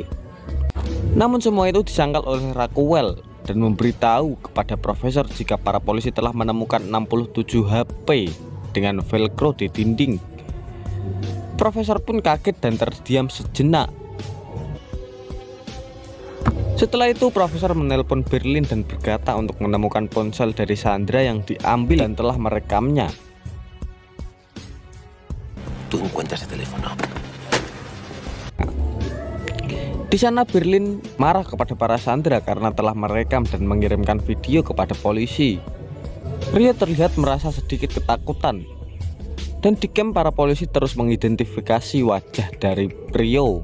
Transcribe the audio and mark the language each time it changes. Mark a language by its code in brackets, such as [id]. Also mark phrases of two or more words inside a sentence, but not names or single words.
[id] Namun semua itu disangkal oleh Raquel dan memberitahu kepada Profesor jika para polisi telah menemukan 67 HP dengan velcro di dinding. Profesor pun kaget dan terdiam sejenak. Setelah itu Profesor menelpon Berlin dan berkata untuk menemukan ponsel dari Sandra yang diambil dan telah merekamnya. [es] Tú encuentras el teléfono. [id] Di sana Berlin marah kepada para sandera karena telah merekam dan mengirimkan video kepada polisi. Rio terlihat merasa sedikit ketakutan. Dan di camp para polisi terus mengidentifikasi wajah dari Rio.